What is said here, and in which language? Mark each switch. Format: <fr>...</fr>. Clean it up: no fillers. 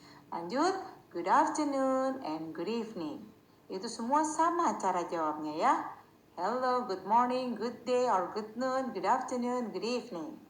<en>Lanjut, good afternoon and good evening.</en> <id>Itu semua sama cara jawabnya ya.</id> <en>Hello, good morning, good day, or good noon, good afternoon, good evening.</en>